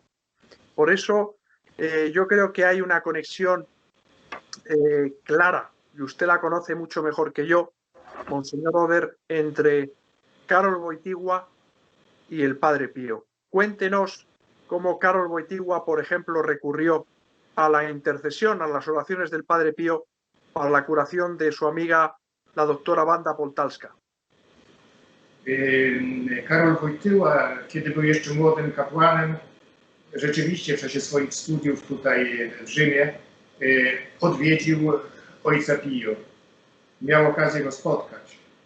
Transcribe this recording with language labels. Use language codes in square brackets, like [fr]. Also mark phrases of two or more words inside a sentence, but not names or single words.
[es] Por eso yo creo que hay una conexión clara, y usted la conoce mucho mejor que yo, Monseñor Oder, entre Karol Wojtyła y el Padre Pío. Cuéntenos cómo Karol Wojtyła, por ejemplo, recurrió a la intercesión, a las oraciones del Padre Pío para la curación de su amiga, la doctora Wanda Poltalska. [pl] Karol Wojtyła, kiedy był jeszcze młodym kapłanem, rzeczywiście w czasie swoich studiów tutaj w Rzymie odwiedził ojca Pio. Miał okazję go spotkać.